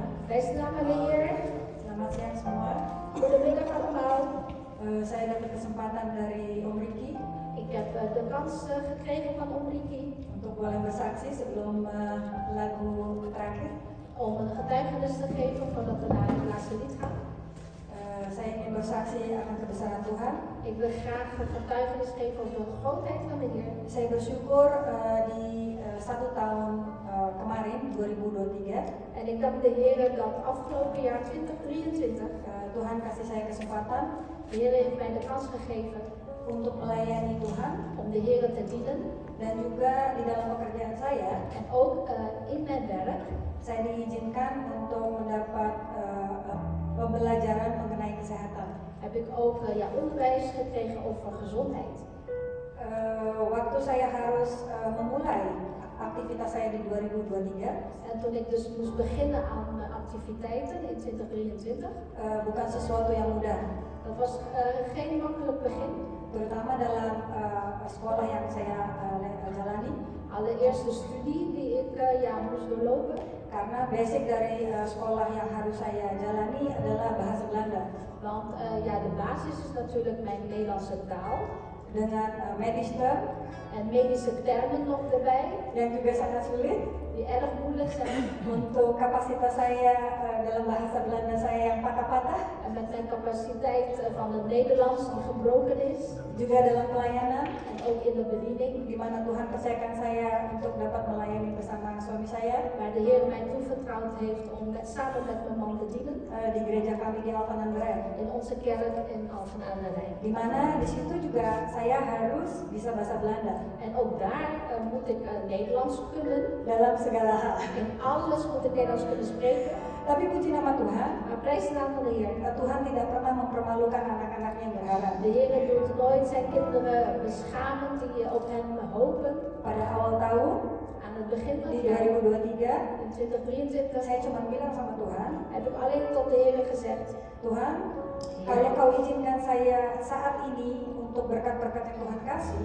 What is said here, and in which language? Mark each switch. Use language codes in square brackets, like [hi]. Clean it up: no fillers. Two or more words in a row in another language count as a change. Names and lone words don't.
[en] Praise the Lord. [id] Selamat siang semua. [nl] Goedemiddag allemaal. [id] Saya dapat kesempatan dari Om Ricky [nl] Ik heb de kans gekregen van Om Riki [id] untuk boleh bersaksi sebelum lagu terakhir. [nl] om een getuigenis te geven voordat we naar het laatste lied gaan. [id] Saya ingin bersaksi akan kebesaran Tuhan. [nl] Ik wil graag een getuigenis geven over de grootheid van de Heer. [id] Saya bersyukur di 1 tahun kemarin 2023 [nl] En ik dank de Heer dat afgelopen jaar 2023 [id] Tuhan kasih saya kesempatan [nl] de Heer heeft mij de kans gegeven [id] untuk melayani Tuhan [nl] om de Heer te dienen. [id] dan juga di dalam pekerjaan saya [nl] En ook in mijn werk [id] saya diizinkan untuk mendapat pembelajaran mengenai kesehatan. [nl] heb ik ook onderwijs gekregen over gezondheid. [id] Waktu saya harus memulai aktivitas saya di 2023, [nl] En toen ik dus moest beginnen aan activiteiten in 2023, [id] bukan sesuatu yang mudah, [nl] dat was geen makkelijk begin. [id] terutama dalam sekolah yang saya jalani, [nl] Allereerst de studie die ik moest doorlopen. [id] karena basic dari sekolah yang harus saya jalani adalah bahasa Belanda [nl] Want de basis is natuurlijk mijn Nederlandse taal. [id] dengan [nl] medische term En medische termen nog erbij. [id] yang juga sangat sulit. [nl] die erg moeilijk zijn. [id] Untuk kapasitas saya dalam bahasa Belanda saya yang patah-patah, [nl] En met mijn capaciteit van het Nederlands die gebroken is. [id] juga dalam pelayanan, [nl] En ook in de bediening. [id] di mana Tuhan percayakan saya untuk dapat melayani bersama suami saya [nl] Waar de Heer mij toevertrouwd heeft om samen met mijn man te dienen. [id] di gereja kami di Alphen aan de Rijn. [nl] In onze kerk in Alphen aan de Rijn. [id] Di mana di situ juga saya harus bisa bahasa Belanda [nl] En ook daar moet ik Nederlands kunnen. [id] dalam segala hal. [nl] In alles moet ik Nederlands kunnen spreken. [id] Tapi puji nama Tuhan, [nl] Maar prijs de naam van de Heer. [id] Tuhan tidak pernah mempermalukan anak-anaknya yang berharap. [nl] De Heer doet nooit zijn kinderen beschamen die op hem hopen. [id] Pada awal tahun [nl] Aan het begin van [id] di [nl] het jaar, [id] 2023, [nl] in 2023, [id] saya cuma bilang sama Tuhan, [nl] heb ik alleen tot de Heer gezegd: [id] Tuhan, kalau kau izinkan saya saat ini untuk berkat-berkat yang Tuhan kasih,